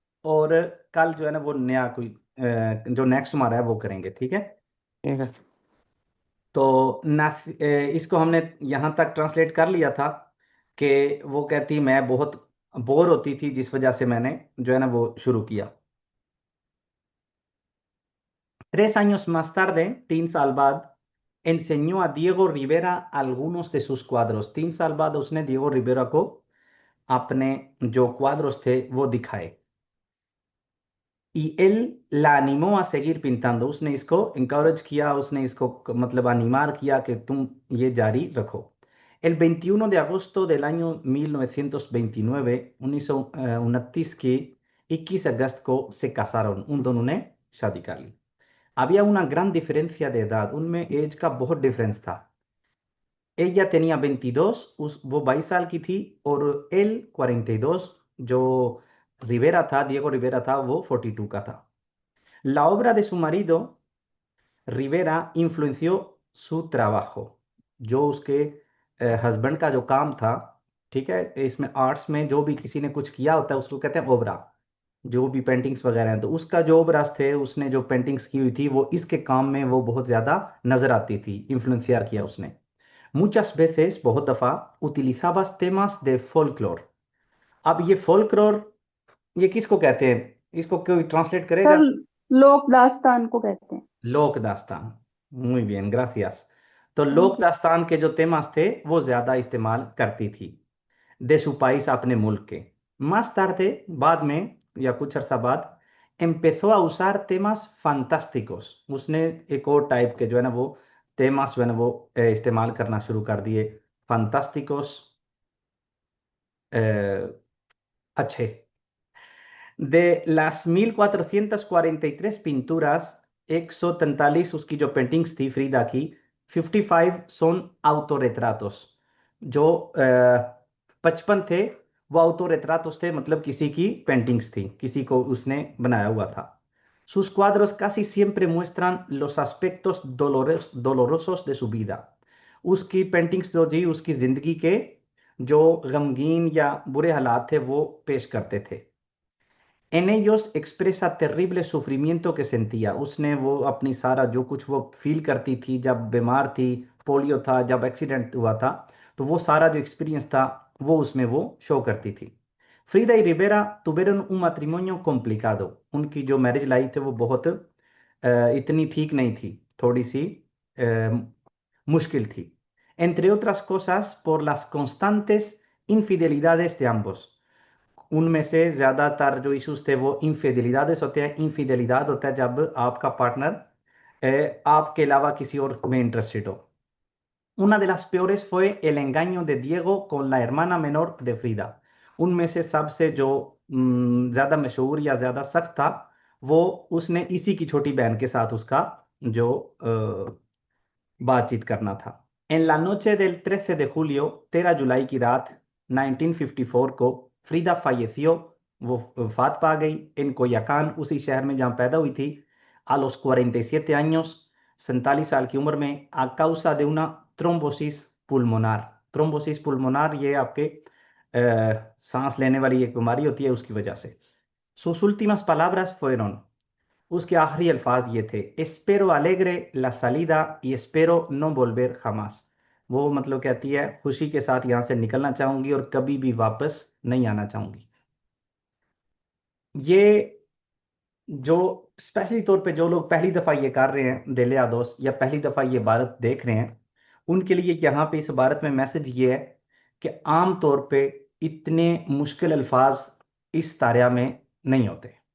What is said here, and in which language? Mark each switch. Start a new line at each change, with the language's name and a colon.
Hindi: और कल जो है ना वो नया कोई जो नेक्स्ट हमारा है वो करेंगे, ठीक है। ठीक है। तो इसको हमने यहाँ तक ट्रांसलेट कर लिया था कि वो कहती मैं बहुत बोर होती थी, जिस वजह से मैंने जो है ना वो शुरू किया।
Spanish: 3 años más tarde,
Hindi: 3 साल बाद,
Spanish: enseñó a Diego Rivera algunos de sus cuadros।
Hindi: 3 साल बाद उसने दिएगो रिवेरा को अपने जो क्वाद्रोस थे वो दिखाए।
Spanish: y él la animó a seguir pintando।
Hindi: उसने इसको encourage किया, उसने इसको मतलब animar किया कि तुम ये जारी रखो।
Spanish: El 21 de agosto del año 1929,
Hindi: 1929 की 21 अगस्त को
Spanish: से casaron।
Hindi: उन दोनों ने शादी कर ली।
Spanish: Había una gran diferencia de edad,
Hindi: उनमें एज का बहुत डिफरेंस था।
Spanish: ella tenía 22,
Hindi: वो 22 साल की थी, और él 42, जो रिवेरा था, दिएगो रिवेरा था, वो 42 का था।
Spanish: La obra de su marido, Rivera, influenció su trabajo।
Hindi: जो उसके हस्बैंड का जो काम था, ठीक है, इसमें आर्ट्स में जो भी किसी ने कुछ किया होता है उसको कहते हैं ओबरा। जो भी पेंटिंग्स वगैरह हैं, तो उसका जो ओबरास थे, उसने जो पेंटिंग्स की हुई थी, वो इसके काम में वो बहुत ज्यादा नजर आती थी, इन्फ्लुएंसियर किया उसने।
Spanish: Muchas veces,
Hindi: बहुत दफा,
Spanish: utilizabas temas de folklore।
Hindi: अब ये folklore, ये किसको कहते हैं? इसको कोई ट्रांसलेट सर, करेगा? लोक दास्तान को कहते हैं। लोक दास्तान।
Spanish: muy bien, gracias।
Hindi: तो थैंक लोक यू। दास्तान के जो temas थे वो ज्यादा इस्तेमाल करती थी,
Spanish: de su país,
Hindi: अपने मुल्क के।
Spanish: más tarde,
Hindi: बाद में या कुछ अरसा बाद,
Spanish: empezó a usar temas fantásticos।
Hindi: उसने एक और टाइप के जो है ना वो temas जो है ना वो इस्तेमाल करना शुरू कर दिए। fantásticos, अच्छे।
Spanish: De las 1443 pinturas,
Hindi: 143 उसकी जो पेंटिंग्स थी फ्रीदा की,
Spanish: 55 son autorretratos।
Hindi: जो 55 थे वो autorretratos थे, मतलब किसी की पेंटिंग्स थी, किसी को उसने बनाया हुआ था।
Spanish: Sus cuadros casi siempre muestran los aspectos dolorosos de su vida।
Hindi: उसकी पेंटिंग्स जो थी उसकी जिंदगी के जो गमगीन या बुरे हालात थे वो पेश करते थे।
Spanish: En ellos expresa terrible sufrimiento que sentía।
Hindi: उसने वो अपनी सारा जो कुछ वो फील करती थी जब बीमार थी, पोलियो था, जब एक्सीडेंट हुआ था, तो वो सारा जो एक्सपीरियंस था वो उसमें वो शो करती थी।
Spanish: फ्रीदा y Rivera tuvieron un matrimonio complicado।
Hindi: उनकी जो मैरिज लाइफ थी वो बहुत इतनी ठीक नहीं थी, थोड़ी सी अ, मुश्किल थी।
Spanish: Entre otras cosas, por las constantes infidelidades de ambos।
Hindi: उनमें से ज्यादातर जो इश्यूज थे वो इनफिdelidades होते हैं। इनफिdelidad होता है जब आपका पार्टनर आपके अलावा किसी और में इंटरेस्टेड हो।
Spanish: Una de las peores fue el engaño de Diego con la hermana menor de Frida।
Hindi: उनमें से सबसे जो ज्यादा मशहूर या ज्यादा सख्त था, वो उसने इसी की छोटी बहन के साथ उसका जो बातचीत करना था।
Spanish: En la noche del 13 de julio,
Hindi: 13 जुलाई की रात 1954 को, फ्रीदा falleció, वो वफात पा गई, इन कोयाकान, उसी शहर में जहाँ पैदा हुई थी,
Spanish: a los 47 años,
Hindi: 47 साल की उम्र में,
Spanish: a causa de una trombosis pulmonar।
Hindi: ट्रोम्बोसिस पुल्मोनार ये आपके सांस लेने वाली एक बीमारी होती है, उसकी वजह से।
Spanish: Sus últimas palabras fueron,
Hindi: उसके आखिरी अल्फाज ये थे,
Spanish: espero alegre la salida y espero no volver jamás।
Hindi: वो मतलब कहती है खुशी के साथ यहाँ से निकलना चाहूंगी और कभी भी वापस नहीं आना चाहूंगी। ये जो स्पेशली तौर पे जो लोग पहली दफा ये कर रहे हैं दिल या दोस्त, या पहली दफा ये इबारत देख रहे हैं, उनके लिए यहाँ पे इस इबारत में मैसेज ये है कि आम तौर पे इतने मुश्किल अल्फाज इस तारिया में नहीं होते।